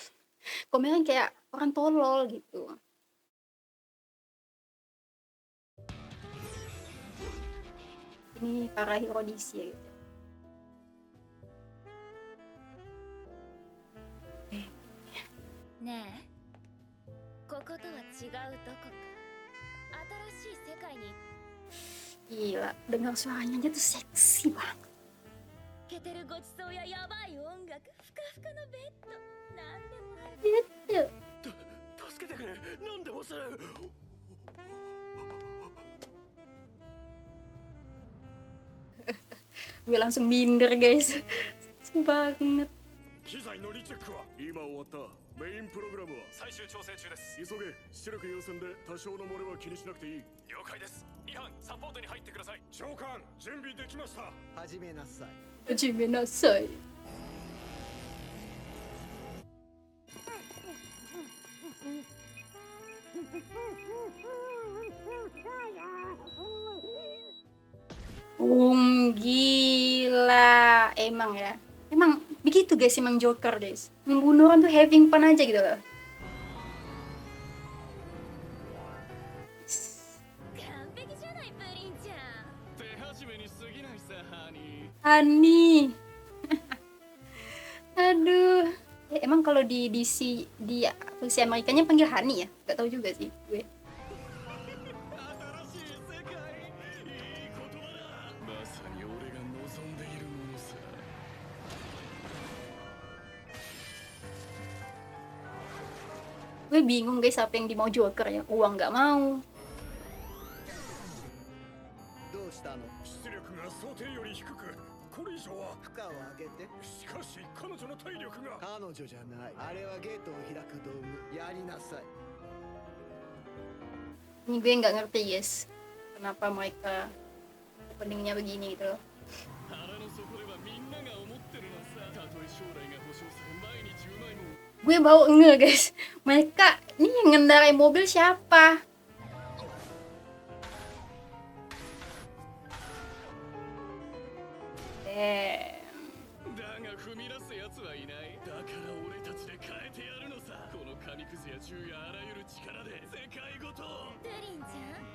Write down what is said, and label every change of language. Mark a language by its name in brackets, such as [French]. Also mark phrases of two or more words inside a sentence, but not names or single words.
[Indonesian] Kok mereng kayak orang tolol gitu. Ini para hero DC ya gitu. Nah, [Japanese] こことは違うどこか新しい世界に [Indonesian] Gila, dengar suaranya aja tuh seksi banget. [Japanese] ケてるごちそうややばい音楽ふかふかのベッドなんでもある [Indonesian] Gitu. [Japanese] 助けてくれ、なんでもする。 [Indonesian] Gue langsung minder guys. Banget. [Japanese] 機材のリチェックは今終わったメインプログラムは最終調整中です。急げ。出力優先で多少の漏れは気にしなくていい。了解です。2班サポートに入ってください。長官準備できました。始めなさい。始めなさい。 [Indonesian] Gila, emang ya. Emang begitu guys, emang Joker guys. Membunuh orang tuh [English] having fun [Indonesian] aja gitu loh. [Japanese] 完璧じゃないプリンちゃん。手始めに過ぎないさハニー。 [Indonesian] Hani. Aduh. Emang kalau di DC di versi Amerikanya panggil Hani ya? Gak tahu juga sih gue. [Japanese] 新しい世界。いい言葉だ。まさに俺が望んでいるものさ。 [Indonesian] Gue bingung guys apa yang dimau Joker ya. Uang gak mau. [Japanese] どうしたの？出力が想定より低く、これ以上は。負荷を上げて。しかし彼女の体力が。彼女じゃない。あれはゲートを開く道具。やりなさい。 [Indonesian] Ini gue nggak ngerti guys. Kenapa mereka openingnya begini gitu loh. [Japanese] 腹の底ではみんなが思ってるのさ。たとえ将来が保証され毎日うまいもん。 [Indonesian] Gue baru nge guys. Mereka ini yang ngendarai mobil siapa? Eh. [Japanese] だが踏み出す奴はいない。だから俺たちで変えてやるのさ。この紙くずや銃やあらゆる力で世界ごと。プリンちゃん。